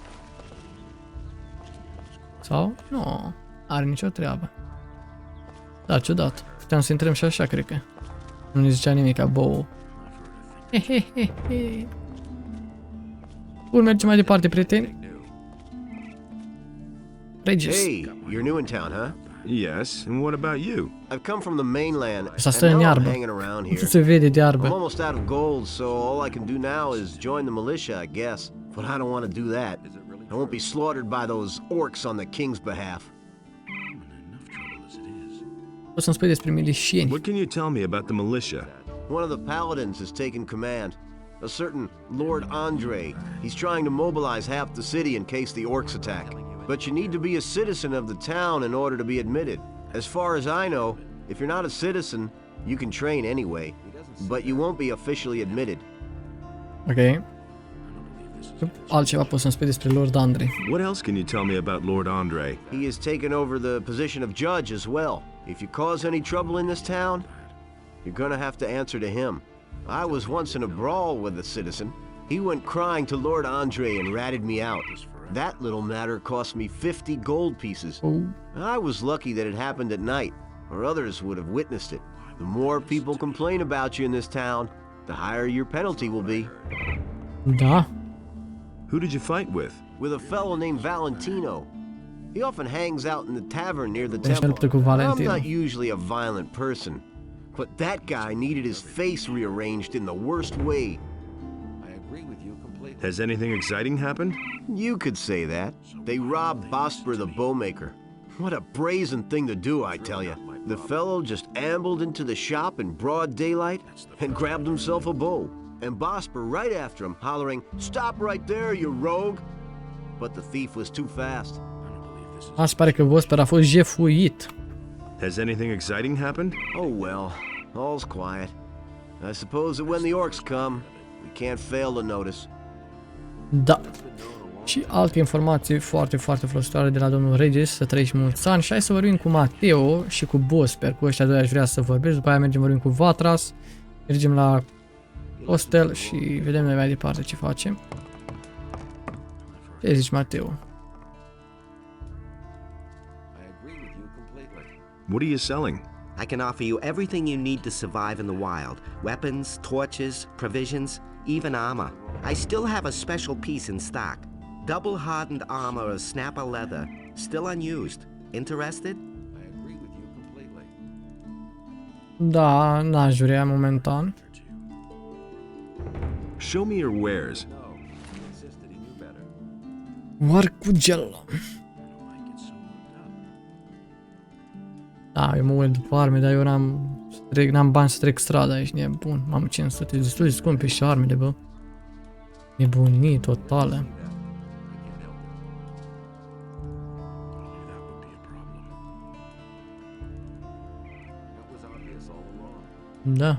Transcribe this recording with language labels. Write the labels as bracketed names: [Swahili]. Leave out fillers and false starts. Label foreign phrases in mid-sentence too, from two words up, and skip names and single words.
[Romanian] Sau? Nu, are nicio treabă. Da, ciudat. Puteam să intrăm și așa, cred că. Nu ne zicea nimic, bou. Hehehehe. Bun, mergem mai departe, prieteni. Regis. [English] Hey, you're new in town, huh? Yes, and what about you? I've come from the mainland, [Romanian] Asta [English] and [Romanian] stă în [English] now I'm [Romanian] iarbă. [English] hanging around [Romanian] Nu [English] here. [Romanian] se vede de [English] I'm [Romanian] iarbă. [English] almost out of gold, so all I can do now is join the militia, I guess. But I don't want to do that. I won't be slaughtered by those orcs on the king's behalf. [Romanian] Poți să-mi spui despre milișieni. [English] What can you tell me about the militia? One of the paladins has taken command. A certain Lord Andre. He's trying to mobilize half the city in case the orcs attack. But you need to be a citizen of the town in order to be admitted. As far as I know, if you're not a citizen, you can train anyway. But you won't be officially admitted. [Romanian] Ok. Altceva poți să-mi spui despre Lord Andre. [English] What else can you tell me about Lord Andre? He has taken over the position of judge as well. If you cause any trouble in this town, you're gonna have to answer to him. I was once in a brawl with a citizen. He went crying to Lord Andre and ratted me out. That little matter cost me 50 gold pieces. Oh. I was lucky that it happened at night, or others would have witnessed it. The more people complain about you in this town, the higher your penalty will be. [Romanian] Da. [English] Who did you fight with? With a fellow named Valentino. He often hangs out in the tavern near the [Romanian] Deci ne luptă cu [English] temple. I'm [Romanian] Valentino. [English] not usually a violent person, but that guy needed his face rearranged in the worst way. Has anything exciting happened? You could say that. They robbed Bosper the bowmaker. What a brazen thing to do, I tell you. The fellow just ambled into the shop in broad daylight and grabbed himself a bow. And Bosper right after him, hollering, "Stop right there, you rogue!" But the thief was too fast. [Romanian] Asta pare că Vostru a fost jefuit. [English] Has anything exciting happened? Oh well, all's quiet. I suppose that when the orcs come, we can't fail to notice. [Romanian] Da. Și alte informații foarte, foarte folositoare de la domnul Regis, să trăiești mulți ani. Și hai să vorbim cu Mateo și cu Bosper. Cu ăștia doi aș vrea să vorbesc. După aia mergem vorbim cu Vatras. Mergem la hostel și vedem mai departe ce facem. Ce zici, Mateo? [English] What are you selling? I can offer you everything you need to survive in the wild. Weapons, torches, provisions, even armor. I still have a special piece in stock. Double-hardened armor of snapper leather, still unused. Interested? [Romanian] Da, n-aș vrea momentan. [English] Show me your wares. [Romanian] Arcugel. Da, eu mă uit după arme, dar eu n-am bani să trec strada, ești nebun. Mamă, 500, destul de scumpe și armele, bă. Nebunii totală. Da.